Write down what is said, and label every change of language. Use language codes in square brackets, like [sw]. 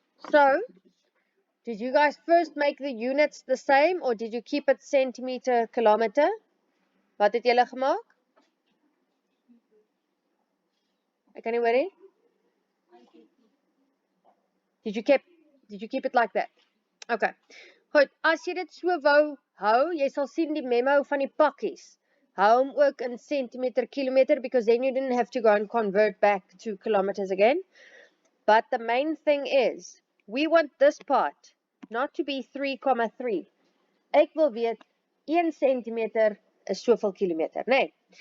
[en] So, did you guys first make the units the same or did you keep it centimeter, kilometer? [af] Wat het julle gemaak? Ek kan nie hoor nie. [en] Did you keep it like that? Okay. [af] Goed, as jy dit so wou hou, jy sal sien die memo van die pakkies. Hou hom ook in centimeter, kilometer, [en] because then you didn't have to go and convert back to kilometers again. But the main thing is, we want this part not to be 3,3. [af] Ek wil weet, 1 centimeter is soveel kilometer, nee.